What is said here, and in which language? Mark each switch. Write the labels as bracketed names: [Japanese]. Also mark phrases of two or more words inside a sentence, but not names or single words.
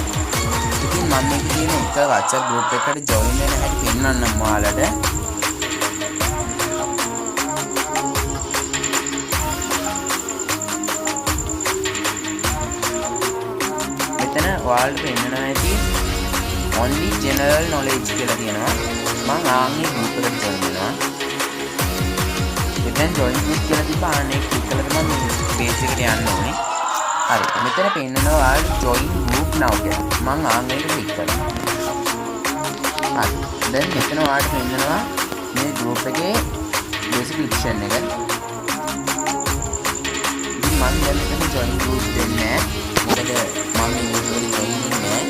[Sinhala] ඉතින් මම මේක තියෙන එක WhatsApp group එකකට join වෙන හැටි පෙන්නන්නම් ඔයාලට. ඔයාලට පෙන්නනවා ඇති [English] only general knowledge [Sinhala] කියලා තියෙනවා. මම ආන්නේ group එකට join වෙනවා. ඉතින් [English] join group [Sinhala] කියලා තිබ්බා අනේ click කළා තමයි මේ page එකට යන්න ඕනේ. හරි මෙතන පෙන්නනවා ඔයාලට [English] join group now [Sinhala] කියලා. මම ආන්නේට click කරනවා. හරි දැන් මෙතන ඔයාලට පෙන්නනවා මේ group එකේ description එක. ඉතින් මම දැන් මෙතන [English] join group [Sinhala] දෙන්නේ මොකද මම මේ group එකට join වෙන්නේ නැහැ.